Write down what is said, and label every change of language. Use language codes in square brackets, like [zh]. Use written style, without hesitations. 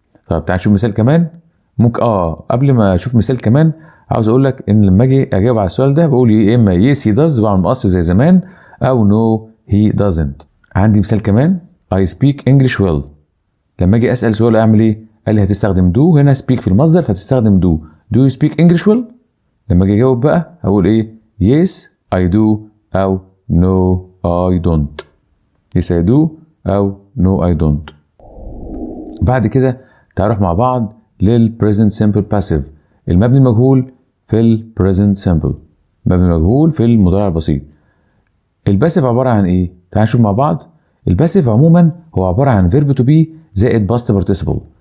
[ar] طب تعال نشوف مثال كمان. ممكن قبل ما اشوف مثال كمان عاوز اقول لك ان لما اجي اجاوب على السؤال ده بقول يا اما [en] yes he does [ar] بعمل مقص زي زمان، او [en] no he doesn't. [ar] عندي مثال كمان. [en] I speak English well. [ar] لما اجي اسال سؤال اعمل ايه؟ قال لي هتستخدم do. هنا speak في المصدر فتستخدم do. [en] do you speak English well؟ [ar] لما اجي اجاوب بقى هقول ايه؟ [en] yes I do او no I don't. yes I do او no I don't. [ar] بعد كده تعال نروح مع بعض لل [en] present simple passive، [ar] المبني المجهول في البريزنت سمبل، مبني مجهول في المضارع البسيط. الباسيف عباره عن ايه؟ تعال نشوف مع بعض. الباسيف عموما هو عباره عن فيرب تو بي زائد باست بارتيسيبل.